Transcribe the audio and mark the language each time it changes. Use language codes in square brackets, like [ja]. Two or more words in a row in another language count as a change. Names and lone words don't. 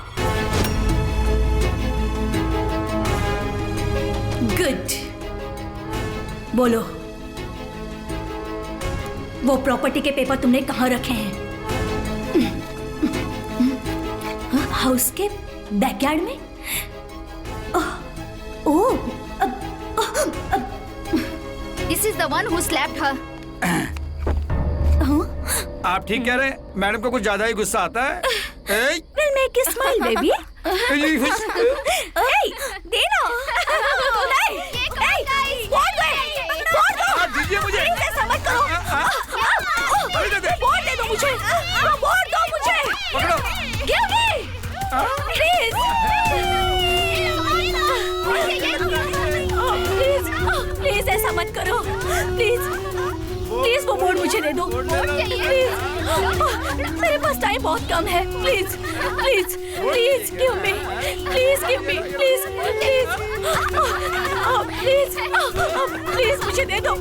[hi] गुड, बोलो, वो प्रॉपर्टी के पेपर तुमने कहाँ रखे हैं? हाउस के बैकयार्ड में? ओह, [en] This is the one who slapped her. [hi] आप ठीक कह रहे हैं, मैडम को कुछ ज्यादा ही गुस्सा आता है। [en] We'll make you smile, baby. [hi] Hey, देना। दीजिए मुझे। ऐसा मत करो। वोट दे दो मुझे। वोट दो मुझे। [en] Give me. [hi] Please. प्लीज ऐसा मत करो। प्लीज वो बोर्ड मुझे दे दो। प्लीज, मेरे पास टाइम बहुत कम है। [en] please please please give me. please give me. [hi] प्लीज प्लीज प्लीज प्लीज मुझे दे दो।